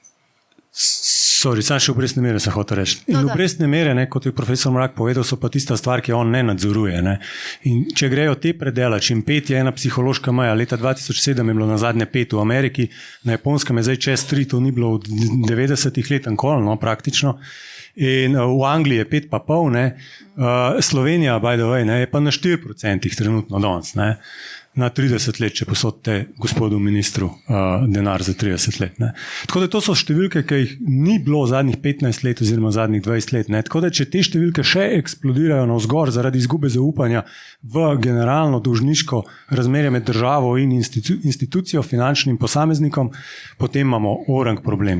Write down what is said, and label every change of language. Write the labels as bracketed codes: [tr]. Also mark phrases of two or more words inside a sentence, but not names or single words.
[sl] Sam še obrestne mere se hoče reči. In obrestne mere, kot je profesor Mrak povedal, so pa tista stvar, ki on ne nadzoruje. In če grejo te predelač in 5 je ena psihološka meja, leta 2007 je bilo na zadnje 5 v Ameriki, na Japonskem je zdaj čez 3, to ni bilo od 90-ih let nikoli, praktično. In v Angliji je 5,5, Slovenija, [en] by the way, [sl] je pa na 4% trenutno danes, na 30 let, če posodite gospodu ministru denar za 30 let. Tako da to so številke, ki jih ni bilo zadnjih 15 let oziroma zadnjih 20 let. Tako da, če te številke še eksplodirajo navzgor zaradi izgube zaupanja v generalno dolžniško razmerje med državo in institucijo, finančnim posameznikom, potem imamo orang problem.